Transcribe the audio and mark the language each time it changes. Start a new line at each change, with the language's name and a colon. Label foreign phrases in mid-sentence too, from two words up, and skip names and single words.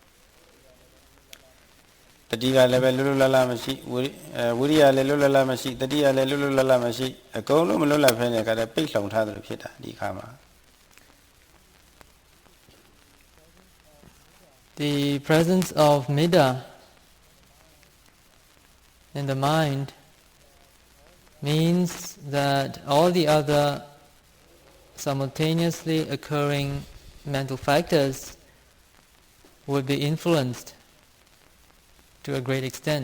Burmese: တတိကလည်းပဲလွတ်လွတ်လပ်လပ်မရှိဝိရိယလည်းလွတ်လွတ်လပ်မရှိတတိယလည်းလွတ်လွတ်လပ်လပ်မရှိအကုန်လုံးမလွတ်လပ်ဖဲနဲ့ကတည်းကပိတ်လုံထားတယ်လို့ဖြစ်တာဒီခါမှာ
English: The presence of Mettā in the mind means that all the other simultaneously occurring mental factors would be influenced to a great extent.